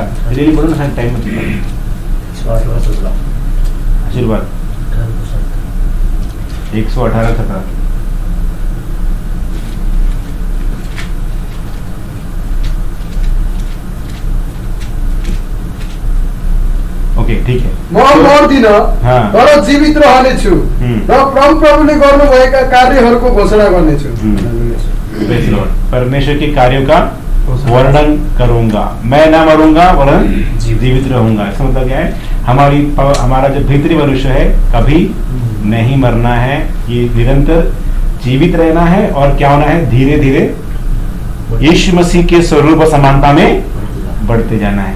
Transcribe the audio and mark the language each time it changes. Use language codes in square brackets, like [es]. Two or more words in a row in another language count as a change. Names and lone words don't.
[hi] जल्दी पढ़ो ना, टाइम मत लो। आशीर्वाद 118 17। ओके, ठीक है। [ne] म मर्दिन [hi] हाँ। [ne] तर जीवित रहनेछु र परमप्रभुले गर्नुभएका कार्यहरूको घोषणा गर्नेछु। [en] Praise the Lord, [hi] परमेश्वर के कार्यों का वर्णन करूंगा, मैं ना मरूंगा वरन जीवित रहूंगा। इसका मतलब क्या है? हमारा जो भीतरी मनुष्य है कभी नहीं मरना है, ये निरंतर जीवित रहना है। और क्या होना है? धीरे धीरे यीशु मसीह के स्वरूप और समानता में बढ़ते जाना है।